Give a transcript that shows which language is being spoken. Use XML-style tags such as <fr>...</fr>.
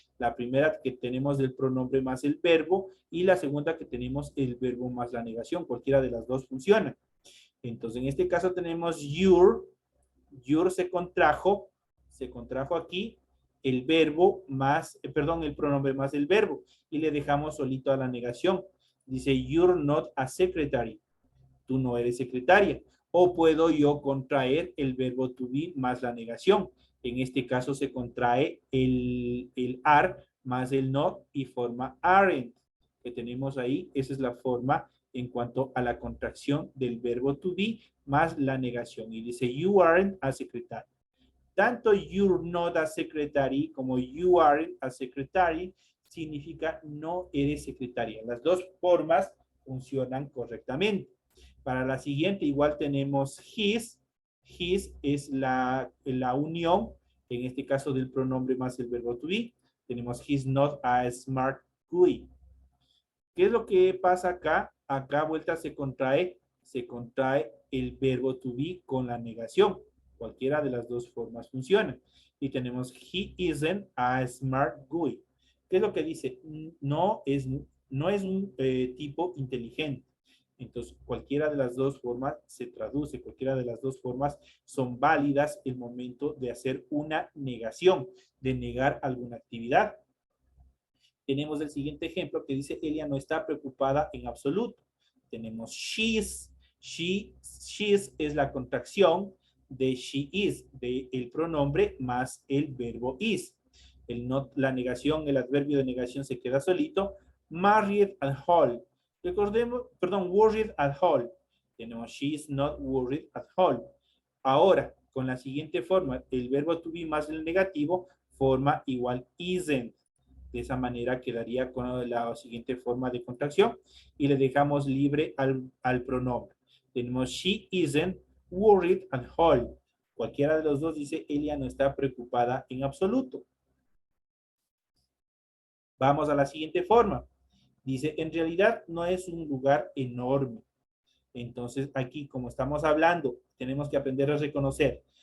<es>La primera que tenemos del pronombre más el verbo y la segunda que tenemos el verbo más la negación. Cualquiera de las dos funciona. Entonces, en este caso tenemos your se contrajo aquí el verbo más, perdón, el pronombre más el verbo y le dejamos solito a la negación. Dice,</es> <en>you're not a secretary.</en> <es>Tú no eres secretaria. O puedo yo contraer el verbo to be más la negación. En este caso se contrae el are más el not y forma aren't. Que tenemos ahí, esa es la forma en cuanto a la contracción del verbo to be más la negación. Y dice,</es> <en>you aren't a secretary.</en> <es>Tanto</es> <en>you're not a secretary</en> <es>como</es> <en>you aren't a secretary</en> <es>significa no eres secretaria. Las dos formas funcionan correctamente. Para la siguiente igual tenemos his. His es la unión, en este caso del pronombre más el verbo to be. Tenemos</es> <en>he's not a smart guy.</en> <es>¿Qué es lo que pasa acá? Acá vuelta se contrae el verbo to be con la negación. Cualquiera de las dos formas funciona. Y tenemos</es> <en>he isn't a smart guy.</en> <es>¿Qué es lo que dice? No es un tipo inteligente. Entonces, cualquiera de las dos formas se traduce, cualquiera de las dos formas son válidas el momento de hacer una negación, de negar alguna actividad. Tenemos el siguiente ejemplo que dice, ella no está preocupada en absoluto. Tenemos she's. She's es la contracción de she is, de el pronombre más el verbo is. La negación, el adverbio de negación se queda solito.</es> <en>Married at all.</en> <es>Recordemos, perdón,</es> <en>worried at all.</en> <es>Tenemos</es> <en>she's not worried at all.</en> <es>Ahora, con la siguiente forma, el verbo to be más el negativo forma igual isn't. De esa manera quedaría con la siguiente forma de contracción y le dejamos libre al pronombre. Tenemos</es> <en>she isn't worried at all.</en> <es>Cualquiera de los dos dice ella no está preocupada en absoluto. Vamos a la siguiente forma. Dice, en realidad no es un lugar enorme. Entonces aquí, como estamos hablando, tenemos que aprender a reconocer.</es>